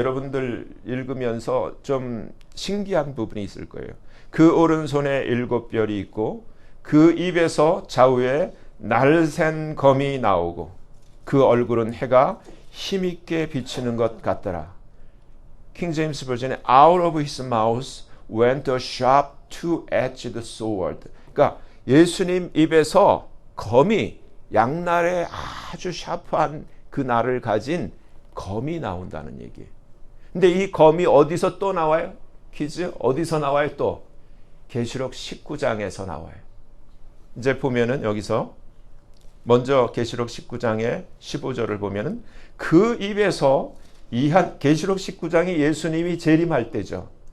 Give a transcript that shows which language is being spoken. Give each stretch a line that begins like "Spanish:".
Korean: 여러분들 읽으면서 좀 신기한 부분이 있을 거예요. 그 오른손에 7별이 있고 그 입에서 좌우에 날샌 검이 나오고 그 얼굴은 해가 힘있게 비치는 것 같더라.
English: 킹 제임스 버전에 Out of his mouth went a sharp two-edged sword.
Korean: 그러니까 예수님 입에서 검이, 양날에 아주 샤프한 그 날을 가진 검이 나온다는 얘기예요. 근데 이 검이 어디서 또 나와요? 퀴즈, 어디서 나와요? 또 계시록 19장에서 나와요. 이제 보면은 여기서 먼저 계시록 19장의 15절을 보면은 그 입에서 계시록 19장이 예수님이 재림할 때죠.